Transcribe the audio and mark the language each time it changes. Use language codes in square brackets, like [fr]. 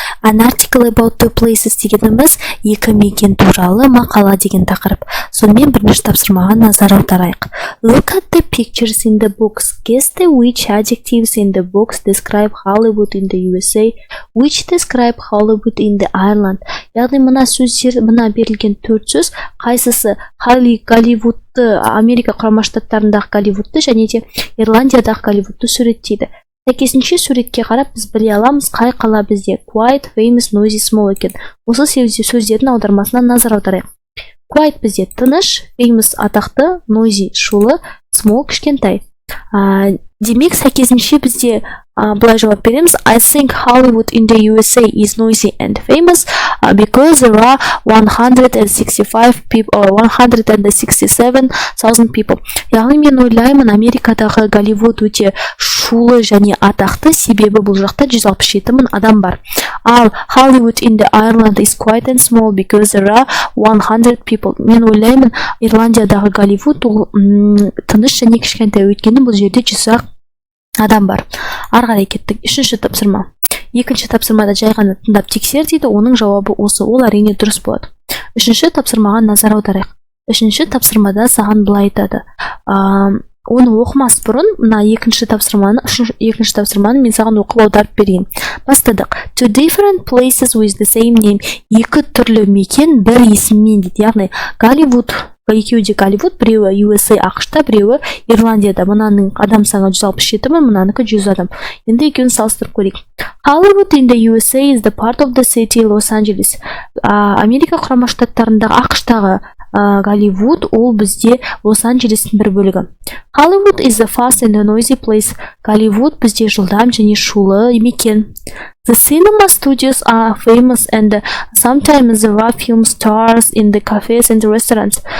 [en] An article about the places [kk] дегеніміз екі мекен туралы мақала деген тақырып. Сонымен бірінші тапсырмаға назар аударайық. [en] Look at the pictures in the books. Guess which adjectives in the books describe Hollywood in the USA, which describe Hollywood in the Ireland. [kk] Яғни мына сөздер, мына берілген төрт сөз, қайсысы Голливудты, Америка құрама штаттарындағы Голливудты және де Ирландиядағы Голливудты суреттейді. Сәйкесінше суретке қарап біз біле аламыз, қай қала бізде quiet, famous, noisy, small екен. Осы сөздердің аудармасына назар аударайық. Quiet бізде тыныш, famous атақты, noisy шулы, small кішкентай. Демек сәйкесінше бізде былай жауап береміз. [en] I think Hollywood in the USA is noisy and famous because there are 167,000 people. [kk] Яғни мен ойлаймын, Америкадағы Голливуд өте шулы және атақты, себебі бұл жақта 167,000 адам бар. [en] Ал Hollywood in the Ireland is quiet and small because there are 100 people. [kk] Мен ойлаймын, Ирландиядағы Голливуд ол тыныш және кішкентай, өйткені бұл жерде 100 адам бар. Арғарай кеттік. Үшінші тапсырма. Екінші тапсырмада жай ғана тыңдап тексер дейді, оның жауабы осы, ол әрине дұрыс болады. Үшінші тапсырмаға назар аударайық. Үшінші тапсырмада саған былай айтады. Оны оқымас бұрын, мына екінші тапсырманы мен саған оқып аударып берейін. Бастадық. [en] Two different places with the same name. [kk] Екі түрлі мекен бір есіммен дейді. Яғни Голливуд, екеуі де Голливуд, біреуі USA ақшта, біреуі Ирландияда. Мынаның адам саны 167,000, мынаныкі 100 адам. Енді екеуін салыстырып көрейік. [en] Hollywood in the USA is the part of the city Los Angeles. [kk] Америка құрама штаттарындағы ақштағы Голливуд ол бізде Лос-Анджелестің бір бөлігі. [en] Hollywood is the fast and noisy place. [kk] Голливуд бізде жылдам және шулы мекен. [en] The cinema studios are famous and sometimes there are film stars in the cafes and restaurants.